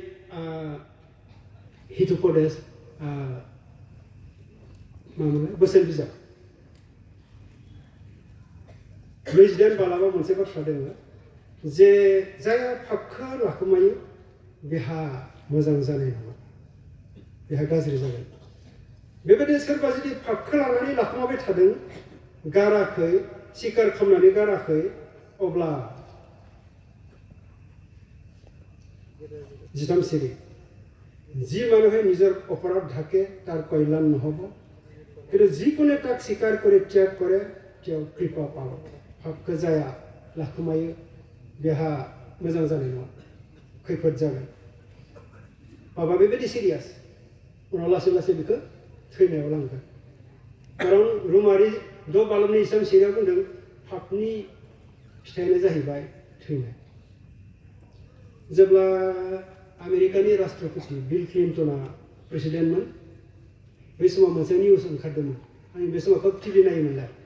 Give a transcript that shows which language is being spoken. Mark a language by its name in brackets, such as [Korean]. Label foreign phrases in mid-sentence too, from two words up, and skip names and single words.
[Bodo] हितुपदेश मामोनलाय बोसोन बिजाब 28 बालाबा मोनसे बाथ्रा दङ जे जायहा पापखौ लाखुमायो बेहा मोजां जानाय नङा बेहा गाज्रि जागोन बेबायदिनो सोरबा जुदि पापखौ लानानै लाखुमाबाय थादों गाराखै स्वीकार खालामनानै गाराखै अब्ला [Assamese] 13 सिरि যি মানুহে নিজৰ অপৰাধ ঢাকে তাৰ কল্যাণ নহ'ব কিন্তু যিকোনে তাক স্বীকাৰ কৰি ত্যাগ কৰে তেওঁ কৃপা পাব [Bodo] पापखौ जाया लाखुमायो बेहा मोजां जानाय नङा खैफोद जागोन पापआ बेबायदि सिरियास उनाव लासै लासै बेखौ थैनायाव लांगोन खारन रोमारि 6 बालबनि इसाम सिरियाव बुंदों पापनि फिथाइयानो जाहैबाय थैनाय जेब्ला आमेरिकानि राष्ट्रपति बिल क्लिन्टना प्रेसिडेन्टमोन बै समाव मोनसे निउस ओंखारदोंमोन आं बे समाव खोब टिभि नायोमोनलाय